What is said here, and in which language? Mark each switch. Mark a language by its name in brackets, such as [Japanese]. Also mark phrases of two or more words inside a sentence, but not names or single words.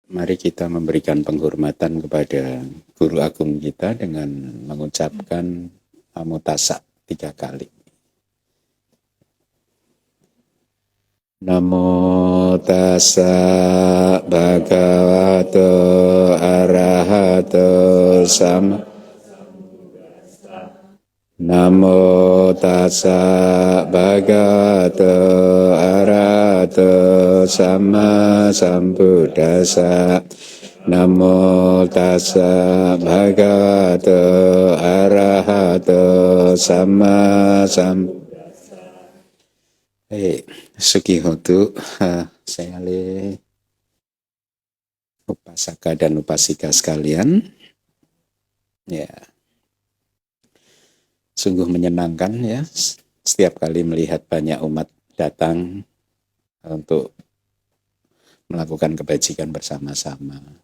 [Indonesian] Mari kita memberikan penghormatan kepada guru agung kita dengan mengucapkan [Pali] Namo Tassa [Indonesian] 3 kali. [Pali] Namo Tassa Bhagavato Arahato Sama. Namo Tassa Bhagavato Arahato Sama Sambuddhassa. Namo Tassa Bhagavato Arahato Sama Sambuddhassa. Sukihotu, [Indonesian] saya upasaka dan upasika sekalian. Ya, sungguh menyenangkan ya, setiap kali melihat banyak umat datang untuk melakukan kebajikan bersama-sama.